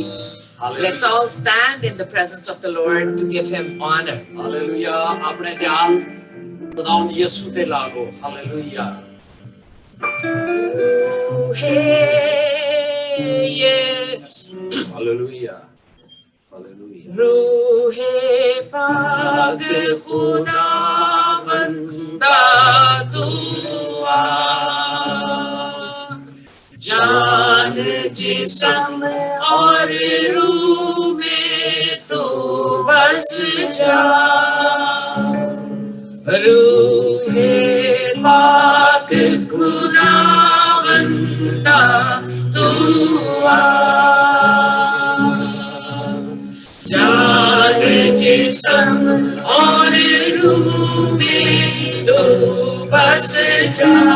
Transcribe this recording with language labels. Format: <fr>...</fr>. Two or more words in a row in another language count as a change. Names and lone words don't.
<en>Let's all stand in the presence of the Lord to give him honor.</en> <pa>ਹਾਲੇਲੂਇਆ। ਆਪਣੇ ਧਿਆਨ ਖੁਦਾਵੰਦ ਯਿਸੂ ਤੇ ਲਾਓ। ਹਾਲੇਲੂਇਆ।</pa> <en>Hey, yes.</en> <pa>ਹਾਲੇਲੂਇਆ। ਹਾਲੇਲੂਇਆ।</pa> <hi>रूहे पाक खुदावन दा दुआ, जान जिस्म और रूह में तो बस जा। रूहे पाक खुदावंदा तू आ, जान जिस्म और रूह में तो बस जा।</hi>